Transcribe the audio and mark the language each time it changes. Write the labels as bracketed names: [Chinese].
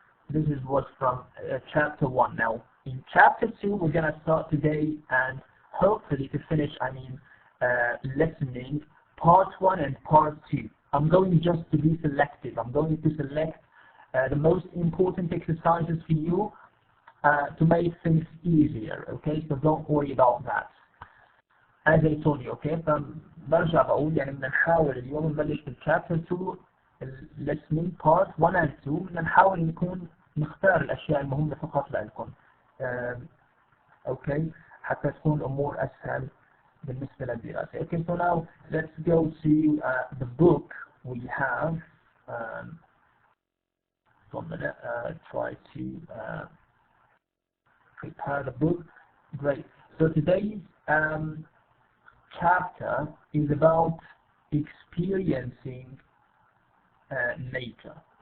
[English] This is what's from chapter 1. Now, in chapter 2, we're going to start today and hopefully to finish, listening part 1 and part 2. I'm going just to be selective. I'm going to select the most important exercises for you to make things easier, okay? So don't worry about that. As I told you, okay? [Arabic] فبرجع بقول بدنا نحاول اليوم نبلش بالchapter 2 [English] listening part 1 and 2. [Arabic] بدنا نحاول نختار الأشياء المهمة فقط لكم. [English] Okay? [Arabic] حتى تكون الأمور أسهل بالنسبة للدراسة. [English] Okay, so now let's go to the book we have. So I'm gonna try to prepare the book. Great. So today's chapter is about experiencing nature.